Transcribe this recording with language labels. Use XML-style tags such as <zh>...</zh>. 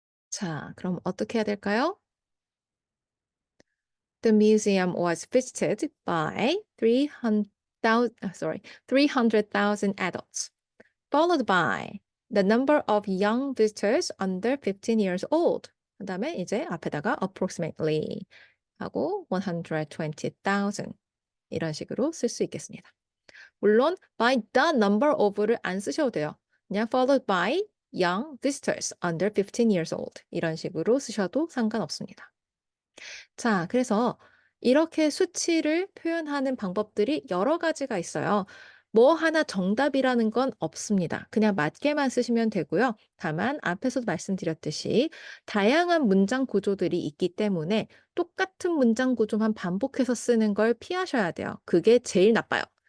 <ko>자, 그럼 어떻게 해야 될까요?</ko> <en>The museum was visited by 300,000 adults, followed by the number of young visitors under 15 years old.</en> <ko>그 다음에 이제 앞에다가 approximately 하고 120,000 이런 식으로 쓸 수 있겠습니다. 물론</ko> <en>by the number of</en> <ko>를 안 쓰셔도 돼요. 그냥</ko> <en>followed by young visitors under 15 years old</en> <ko>이런 식으로 쓰셔도 상관없습니다. 자, 그래서 이렇게 수치를 표현하는 방법들이 여러 가지가 있어요. 뭐 하나 정답이라는 건 없습니다. 그냥 맞게만 쓰시면 되고요. 다만 앞에서도 말씀드렸듯이 다양한 문장 구조들이 있기 때문에 똑같은 문장 구조만 반복해서 쓰는 걸 피하셔야 돼요. 그게 제일 나빠요.</ko>